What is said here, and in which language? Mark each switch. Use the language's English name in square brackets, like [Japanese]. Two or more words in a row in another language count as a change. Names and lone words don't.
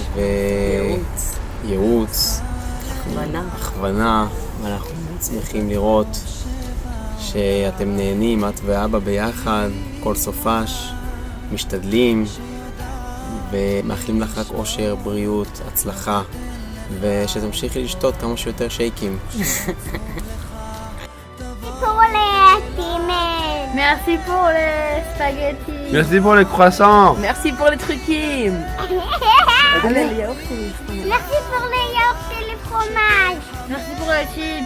[Hebrew] ייעוץ, הכוונה, ואנחנו שמחים לראות שאתם נהנים, את ואבא ביחד, כל סופש, משתדלים ומאחלים לך רק אושר, בריאות, הצלחה, ושתמשיכי לשתות כמה שיותר שייקים. [French] Merci pour les spaghettis. Merci pour les croissants. Merci pour les truquines. Merci pour les yaourts et les fromages. Merci pour les chips.